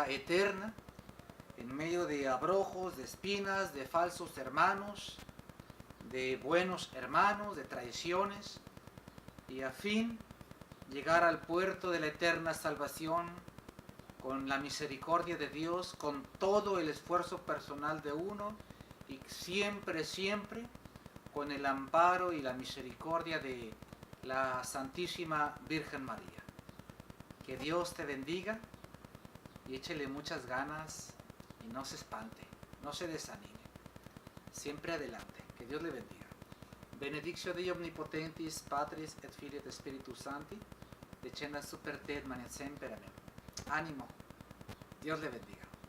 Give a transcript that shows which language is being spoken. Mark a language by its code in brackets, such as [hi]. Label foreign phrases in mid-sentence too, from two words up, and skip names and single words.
[es] eterna en medio de abrojos, de espinas, de falsos hermanos, de buenos hermanos, de traiciones, y a fin llegar al puerto de la eterna salvación con la misericordia de Dios, con todo el esfuerzo personal de uno y siempre, siempre con el amparo y la misericordia de la Santísima Virgen María. Que Dios te bendiga y échele muchas ganas y no se espante, no se desanime. Siempre adelante. Que Dios le bendiga. [la] Benedictio Dei omnipotentis, Patris et Filii et Spiritus Sancti, descendat super te et manet semper. [es] Amen. ánimo. Dios le bendiga.